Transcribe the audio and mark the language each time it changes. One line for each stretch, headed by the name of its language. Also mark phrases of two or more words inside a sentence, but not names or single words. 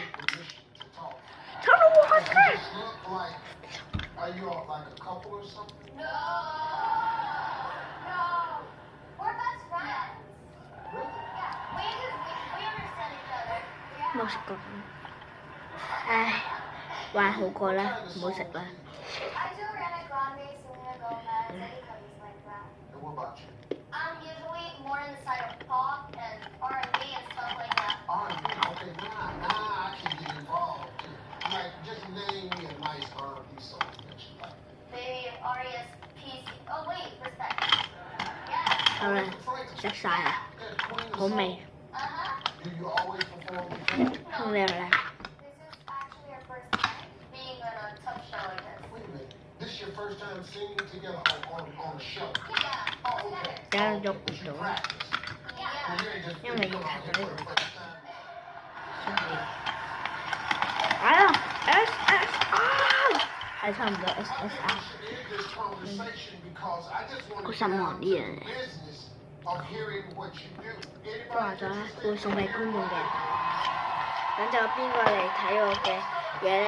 Cantonese: 抽到黃色。冇食過。唉，還好過啦，唔好食啦。
English: Usually more in the side of pop and R&B and stuff like that. R&B, okay, now I can get involved. Like, just name me a nice R&B song that you like. Baby of R.E.S.P.C. Oh wait, respect. Yeah.
Cantonese: 好啦，食晒啦，好味。
English: Do you always perform before?
Cantonese: 好味啦。
English: This is actually our first time being on a tough show like this. Wait a minute. This is your first time singing together on a show? Yeah. Oh, okay.
Cantonese: 梗係喐唔
English: But you
Cantonese: 到，
English: practice. Yeah. You ain't just
Cantonese: 因為要拍到呢個。
English: first time.
Cantonese: 來啦 ，SSR， 係差唔多 SSR。好失望啲人。都話咗啦，會送俾觀眾嘅。咁就邊個嚟睇我嘅嘢咧？